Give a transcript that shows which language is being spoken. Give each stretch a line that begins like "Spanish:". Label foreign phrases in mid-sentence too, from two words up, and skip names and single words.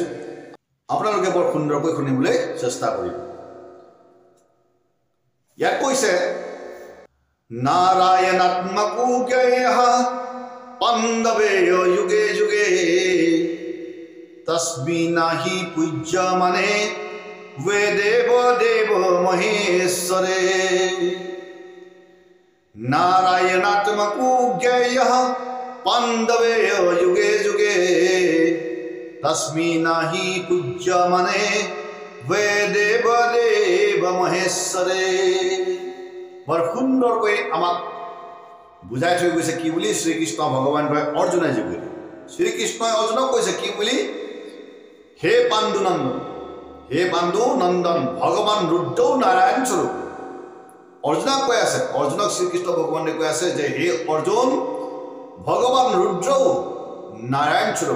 Assamese: আপোনালোকে বৰ সুন্দৰকৈ শুনিবলৈ চেষ্টা কৰিব। ইয়াত কৈছে
Sanskrit: নাৰায়ণাত্মকো জ্ঞেয়ঃ পাণ্ডৱে যুগে যুগে তস্মিনাহি পূজ্যমানে वे देव देव महेश्वरे नारायणात्मको ज्ञेयः पाण्डवे युगे युगे तस्मिन्नाहि पूज्यमाने वे देव देव महेश्वरे।
Assamese: বৰ সুন্দৰকৈ আমাক বুজাই থৈ গৈছে কি বুলি? শ্ৰীকৃষ্ণ ভগৱানটোৱে অৰ্জুনে যোগে শ্ৰীকৃষ্ণই অৰ্জুনক কৈছে কি বুলি? হে পাণ্ডুনন্দন, হে পাণ্ডু নন্দন, ভগৱান ৰুদ্ৰ নাৰায়ণ স্বৰূপ। অৰ্জুনক কৈ আছে, অৰ্জুনক শ্ৰীকৃষ্ণ ভগৱানে কৈ আছে যে হে অৰ্জুন, ভগৱান ৰুদ্ৰ নাৰায়ণ স্বৰূপ।